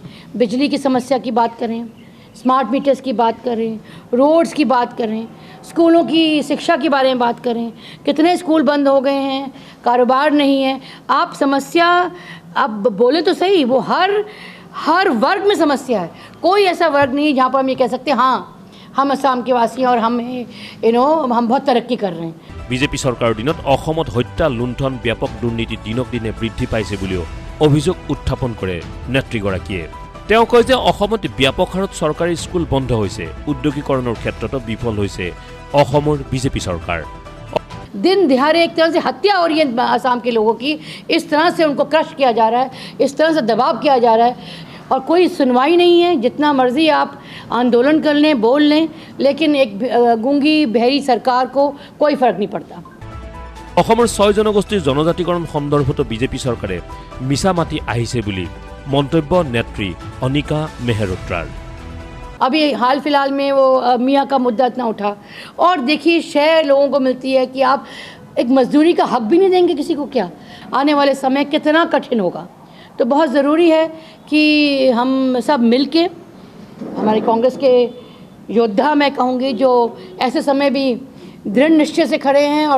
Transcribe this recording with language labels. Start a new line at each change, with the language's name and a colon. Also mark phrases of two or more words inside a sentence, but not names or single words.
Hindi: बिजली की समस्या की बात करें,
English: smart meters
Hindi: की बात करें, रोड्स की बात करें, स्कूलों की शिक्षा के बारे में बात करें, कितने स्कूल बंद हो गए हैं, कारोबार नहीं है। आप समस्या अब बोले तो सही, वो हर वर्ग में समस्या है। कोई ऐसा वर्ग नहीं जहाँ पर हम ये कह सकते हैं हाँ हम असम के वासी हैं और हम हम बहुत तरक्की कर रहे हैं।
Assamese: বিজেপি চৰকাৰৰ দিনত অসমত হত্যা লুণ্ঠন ব্যাপক দুৰ্নীতি দিনক দিনে বৃদ্ধি পাইছে বুলিও অভিযোগ উত্থাপন কৰে নেত্ৰীগৰাকীয়ে। তেওঁ কয় যে অসমত ব্যাপক হাৰত চৰকাৰী স্কুল বন্ধ হৈছে, উদ্যোগীকৰণৰ ক্ষেত্ৰতো বিফল হৈছে অসমৰ বিজেপি চৰকাৰ।
Hindi: दिन दिहाड़े एक तरह से हत्या हो रही है असम के लोगों की, इस तरह से उनको क्रश किया जा रहा है, इस तरह से दबाव किया जा रहा है और कोई सुनवाई नहीं है। जितना मर्जी आप आंदोलन कर लें, बोल लें, लेकिन एक गूंगी बहरी सरकार को कोई फर्क नहीं पड़ता।
Assamese: অসমৰ 6 জনগোষ্ঠীৰ জনজাতিকৰণ সন্দৰ্ভতো বিজেপি চৰকাৰে মিছা মাতি আহিছে বুলি মন্তব্য নেত্ৰী অনিকা মেহৰোত্ৰাৰ।
Hindi: अभी हाल फिलहाल में वो मियाँ का मुद्दा इतना उठा, और देखिए शहर लोगों को मिलती है कि आप एक मजदूरी का हक भी नहीं देंगे किसी को, क्या आने वाले समय कितना कठिन होगा। तो बहुत ज़रूरी है कि हम सब मिलके, हमारे कांग्रेस के योद्धा मैं कहूँगी जो ऐसे समय भी दृढ़ निश्चय से खड़े हैं और